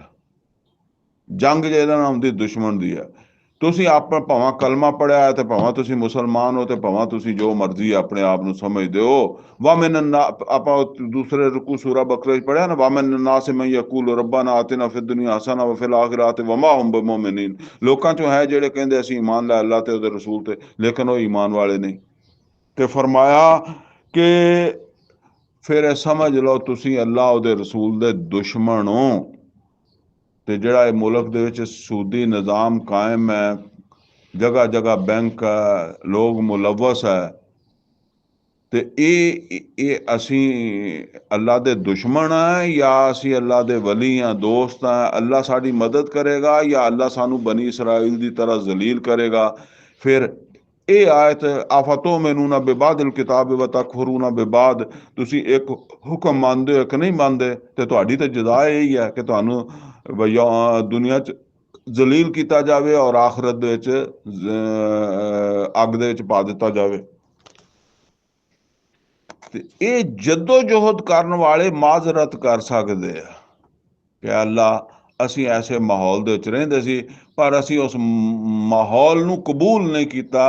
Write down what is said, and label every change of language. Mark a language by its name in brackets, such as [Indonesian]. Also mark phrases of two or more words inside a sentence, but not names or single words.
[Punjabi] ਜੰਗ ਜਿਹਦਾ ਨਾਮ ਹੁੰਦੀ ਦੁਸ਼ਮਣ ਦੀ ਹੈ। ਤੁਸੀਂ ਆਪਣਾ ਭਾਵੇਂ ਕਲਮਾ ਪੜਿਆ ਹੈ, ਤੇ ਭਾਵੇਂ ਤੁਸੀਂ ਮੁਸਲਮਾਨ ਹੋ, ਤੇ ਭਾਵੇਂ ਤੁਸੀਂ ਜੋ ਮਰਜ਼ੀ ਆਪਣੇ ਆਪ ਨੂੰ ਸਮਝਦੇ ਹੋ। ਆਪਾਂ ਦੂਸਰੇ ਰਕੂ ਸੂਰਾ ਬਕਰੇ 'ਚ ਪੜਿਆ ਨਾ, [Arabic] ومن الناس من يقول ربنا آتنا في الدنيا حسنة وفي الآخرة وما هم بمؤمنين, [Punjabi] ਲੋਕਾਂ ਚੋਂ ਹੈ ਜਿਹੜੇ ਕਹਿੰਦੇ ਅਸੀਂ ਈਮਾਨ ਲੈ ਅੱਲਾਹ ਤੇ ਉਹਦੇ ਰਸੂਲ ਤੇ, ਲੇਕਿਨ ਉਹ ਈਮਾਨ ਵਾਲੇ ਨਹੀਂ। ਤੇ ਫਰਮਾਇਆ ਕਿ ਫਿਰ ਇਹ ਸਮਝ ਲਓ ਤੁਸੀਂ ਅੱਲਾਹ ਉਹਦੇ ਰਸੂਲ ਦੇ ਦੁਸ਼ਮਣ ਹੋ। ਤੇ ਜਿਹੜਾ ਇਹ ਮੁਲਕ ਦੇ ਵਿੱਚ ਸੂਦੀ ਨਿਜ਼ਾਮ ਕਾਇਮ ਹੈ, ਜਗ੍ਹਾ ਜਗ੍ਹਾ ਬੈਂਕ ਹੈ, ਲੋਕ ਮੁਲਵਸ ਹੈ, ਤੇ ਇਹ ਅਸੀਂ ਅੱਲਾਹ ਦੇ ਦੁਸ਼ਮਣ ਆ ਜਾਂ ਅਸੀਂ ਅੱਲਾਹ ਦੇ ਵਲੀ ਆ, ਦੋਸਤ ਆ? ਅੱਲਾਹ ਸਾਡੀ ਮਦਦ ਕਰੇਗਾ ਜਾਂ ਅੱਲਾਹ ਸਾਨੂੰ ਬਨੀ ਇਸਰਾਈਲ ਦੀ ਤਰ੍ਹਾਂ ਜ਼ਲੀਲ ਕਰੇਗਾ? ਫਿਰ ਇਹ ਆਇਤ [Arabic] أفتؤمنون ببعض الكتاب وتكفرون ببعض, [Punjabi] ਤੁਸੀਂ ਇੱਕ ਹੁਕਮ ਮੰਨਦੇ ਹੋ, ਇੱਕ ਨਹੀਂ ਮੰਨਦੇ, ਤੇ ਤੁਹਾਡੀ ਤਾਂ ਜਜ਼ਾ ਇਹੀ ਹੈ ਕਿ ਤੁਹਾਨੂੰ ਦੁਨੀਆ 'ਚ ਜ਼ਲੀਲ ਕੀਤਾ ਜਾਵੇ ਔਰ ਆਖਰਤ ਦੇ ਵਿੱਚ ਅੱਗ ਦੇ ਵਿੱਚ ਪਾ ਦਿੱਤਾ ਜਾਵੇ। ਤੇ ਇਹ ਜੱਦੋ ਜੋਹਦ ਕਰਨ ਵਾਲੇ ਮਾਜ਼ਰਤ ਕਰ ਸਕਦੇ ਆ ਕਿ ਅੱਲਾਹ ਅਸੀਂ ਐਸੇ ਮਾਹੌਲ ਦੇ ਵਿੱਚ ਰਹਿੰਦੇ ਸੀ, ਪਰ ਅਸੀਂ ਉਸ ਮਾਹੌਲ ਨੂੰ ਕਬੂਲ ਨਹੀਂ ਕੀਤਾ।